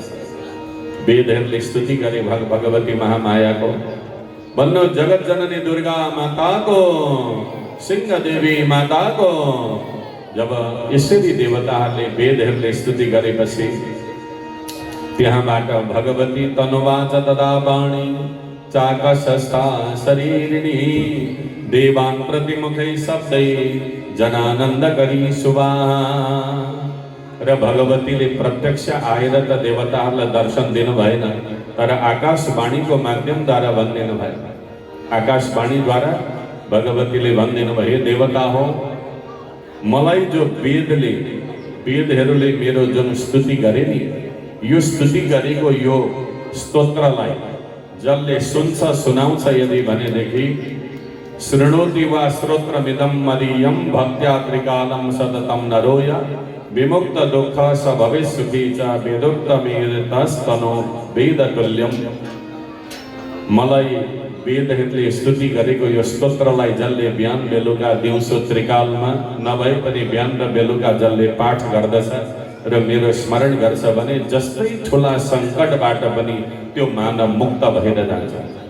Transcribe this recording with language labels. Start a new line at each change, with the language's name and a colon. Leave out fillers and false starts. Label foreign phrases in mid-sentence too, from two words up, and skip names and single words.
Nepali: वेदहरूले स्तुति गरे भगवती महामायाको। भन्नु जगत जननी दुर्गा माताको, सिंह देवी माताको। जब यसरी देवताहरूले वेदहरूले स्तुति गरेपछि त्यहाँबाट भगवती
Sanskrit: तनुवाच तदा वाणी चाकशस्था शरीरिणी देवान् प्रतिमुखै शब्दै जनानन्द करी सुवा।
Nepali: र भगवतीले प्रत्यक्ष आएर त देवताहरूलाई दर्शन दिनु भएन, तर आकाशवाणीको माध्यमद्वारा भनिदिनु भयो। आकाशवाणीद्वारा भगवतीले भनिदिनु भयो, देवता हो, मलाई जो वेदहरूले मेरो जुन स्तुति गरे नि, यो स्तुति गरेको यो स्तोत्रलाई जसले सुन्छ सुनाउँछ यदि भनेदेखि
Sanskrit: शृणोति वा श्रोत्रमिदं मदीयं भक्त्या त्रिकालं सततं नरोय विमुक्त दुःख स भवेत् सुखी च वेदोक्तमेतस्तनो वेदतुल्यम्।
Nepali: मलाई वेदहरूले स्तुति गरेको यो स्तोत्रलाई जसले बिहान बेलुका दिउँसो त्रिकालमा नभए पनि बिहान र बेलुका जसले पाठ गर्दछ र मेरो स्मरण गर्छ भने जस्तै ठुला सङ्कटबाट पनि त्यो मानव मुक्त भएर जान्छ।